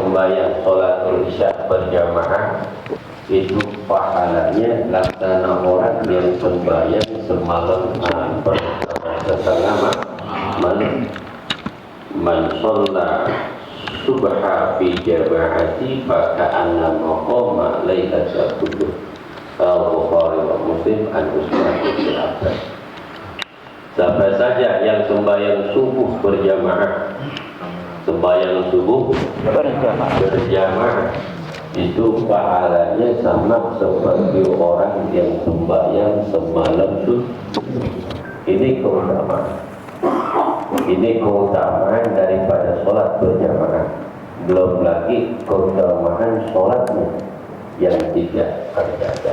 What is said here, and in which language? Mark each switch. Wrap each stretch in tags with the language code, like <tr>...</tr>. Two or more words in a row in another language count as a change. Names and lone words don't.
<id>sembahyang sholatul isya berjamaah itu pahalanya laksana orang yang sembahyang semalam setengah malam.</id> <ar>من صلى الصبح في جماعة فكأنما قام ليلة كله. البخاري ومسلم عن عثمان بن عفان.</ar> <id>Siapa saja yang sembahyang subuh berjamaah, sembahyang subuh berjamaah itu pahalanya sama seperti orang yang sembahyang semalam subuh. Ini keutamaan. Ini keutamaan daripada sholat berjamaah. Belum lagi keutamaan sholatnya yang tidak terjaga.</id>